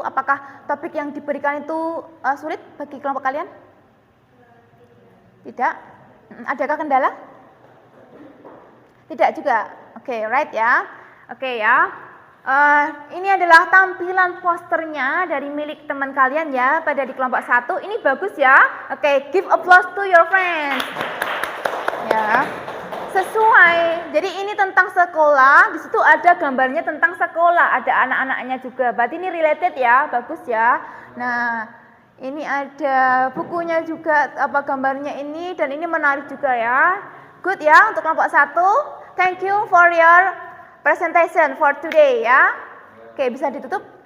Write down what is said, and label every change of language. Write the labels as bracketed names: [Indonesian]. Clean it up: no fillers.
[Indonesian] Apakah topik yang diberikan itu sulit bagi kelompok kalian? Tidak? Adakah kendala? Tidak juga. Oke, [English] right [Indonesian] ya. Oke ya. Ini adalah tampilan posternya dari milik teman kalian ya pada di kelompok 1. Ini bagus ya. [English] Oke, give applause to your friends. [Indonesian] Ya. Sesuai. Jadi ini tentang sekolah, di situ ada gambarnya tentang sekolah, ada anak-anaknya juga. Berarti ini related ya, bagus ya. Nah, ini ada bukunya juga apa gambarnya ini dan ini menarik juga ya. [English] Good ya [Indonesian] untuk kelompok 1. [English] Thank you for your presentation for today ya. [Indonesian] Oke, bisa ditutup.